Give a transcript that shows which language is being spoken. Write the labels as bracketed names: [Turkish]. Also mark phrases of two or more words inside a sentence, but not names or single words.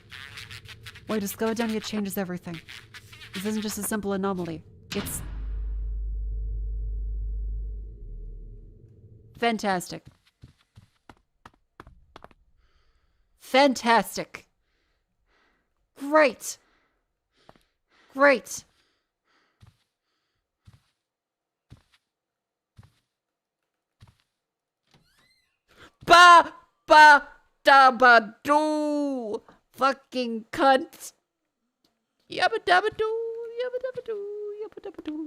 [English] What I discovered down here changes everything. This isn't just a simple anomaly. It's fantastic. Fantastic. Great. Great. Ba ba da ba doo. Fucking cunt. Yabba dabba doo. Yabba dabba doo. Yabba dabba doo.